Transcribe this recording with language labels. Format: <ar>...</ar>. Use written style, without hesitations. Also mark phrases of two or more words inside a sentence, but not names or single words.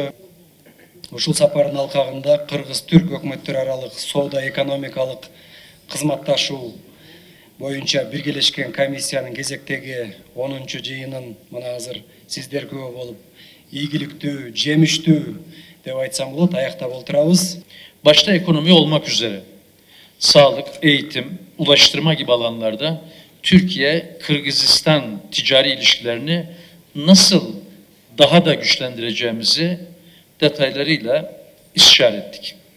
<ky>Ушул сапардын алкагында Кыргыз-Түрк өкмөттөр аралык соода экономикалык кызматташуу боюнча биргелешкен комиссиянын кезектеги 10-чу жыйынын мына азыр сиздер күбө болуп ийгиликтүү, жемиштүү деп айтсам болот, аяктап отурабыз.</ky> <tr>Başta ekonomi olmak üzere sağlık, eğitim, ulaştırma gibi alanlarda Türkiye-Kırgızistan ticari ilişkilerini nasıl daha da güçlendireceğimizi detaylarıyla istişare ettik.</tr>